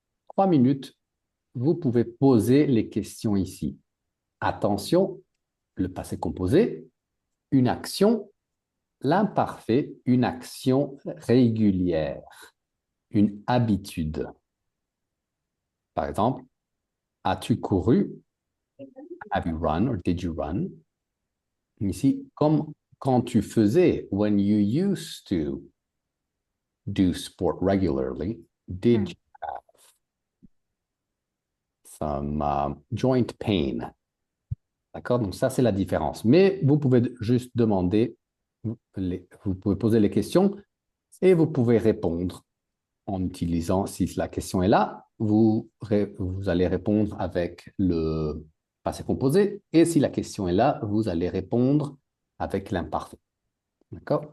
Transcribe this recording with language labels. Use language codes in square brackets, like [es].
[fr] 3 minutes, vous pouvez poser les questions ici. Attention, le passé composé, une action, l'imparfait, une action régulière, une habitude. Par exemple, as-tu couru? [en] Have you run or did you run? [fr] Ici, comme quand tu faisais, [en] when you used to do sport regularly, did you have some joint pain? [fr] D'accord? Donc ça, c'est la différence. Mais vous pouvez juste demander, vous pouvez poser les questions et vous pouvez répondre en utilisant, si la question est là, vous allez répondre avec le passé composé. Et si la question est là, vous allez répondre avec l'imparfait. D'accord?